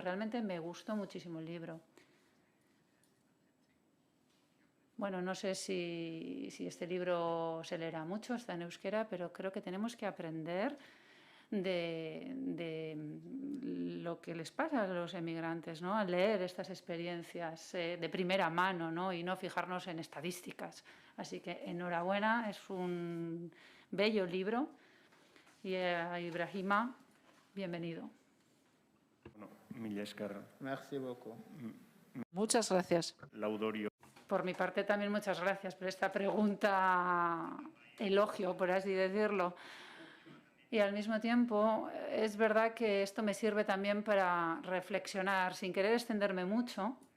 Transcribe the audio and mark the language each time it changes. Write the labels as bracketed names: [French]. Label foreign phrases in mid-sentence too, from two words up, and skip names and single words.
[Spanish] Realmente me gustó muchísimo el libro. Bueno, no sé si este libro se leerá mucho, está en euskera, pero creo que tenemos que aprender de lo que les pasa a los emigrantes, ¿no? A leer estas experiencias de primera mano, ¿no? Y no fijarnos en estadísticas. Así que enhorabuena, es un bello libro. Y a Ibrahima, bienvenido. [Basque] Bueno, Mila esker, [French] Merci beaucoup. [Spanish] Muchas gracias. [Basque] laudorio. [Spanish] Por mi parte también muchas gracias por esta pregunta elogio, por así decirlo. Y al mismo tiempo es verdad que esto me sirve también para reflexionar, sin querer extenderme mucho.